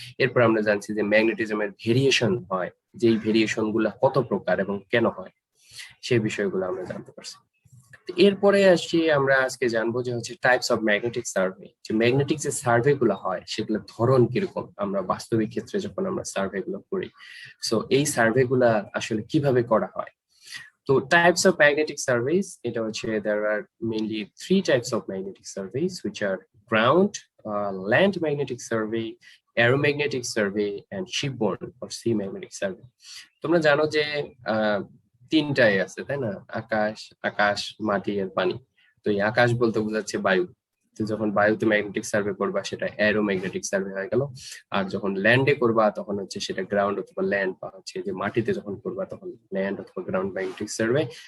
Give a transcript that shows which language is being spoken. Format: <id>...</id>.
<bn>এরপর আমরা জানছি যে ম্যাগনেটিজমের ভেরিয়েশন হয়, যেই ভেরিয়েশন গুলা কত প্রকার এবং কেন হয়, সেই বিষয়গুলো আমরা জানতে পারছি। এরপরে আসছি আমরা আজকে জানবো যে হচ্ছে টাইপস অফ ম্যাগনেটিক সার্ভে, যে ম্যাগনেটিক যে সার্ভে গুলো হয় সেগুলোর ধরন কিরকম, আমরা বাস্তবিক ক্ষেত্রে যখন আমরা সার্ভে গুলো করি, সো এই সার্ভে গুলা আসলে কিভাবে করা হয়। তো টাইপস অফ ম্যাগনেটিক সার্ভেস, এটা হচ্ছে</bn> <en>there are mainly 3 types of magnetic surveys which are ground, land magnetic survey, aeromagnetic survey and shipborne or sea magnetic survey.</en> <bn>তোমরা জানো যে তিনটাই আছে তাই না, আকাশ, মাটি আর পানি। তো এই আকাশ বলতে বোঝাচ্ছে বায়ু। তো যখন বায়ুতে ম্যাগনেটিক সার্ভে করবা সেটা অ্যারোম্যাগনেটিক সার্ভে হয়ে গেল। আর যখন ল্যান্ডে করবা তখন হচ্ছে সেটা গ্রাউন্ড অথবা ল্যান্ড, বা হচ্ছে যে মাটিতে যখন করবা তখন ল্যান্ড অথবা গ্রাউন্ড ম্যাগনেটিক সার্ভে।</bn>